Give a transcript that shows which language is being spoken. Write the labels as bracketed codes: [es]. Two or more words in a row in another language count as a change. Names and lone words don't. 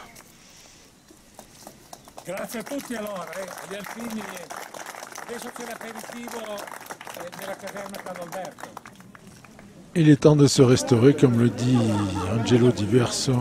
[it] Grazie a tutti allora, agli alpini. Adesso c'è l'aperitivo nella caserma Carlo Alberto. [fr] Il est temps de se restaurer, comme le dit Angelo Diverso.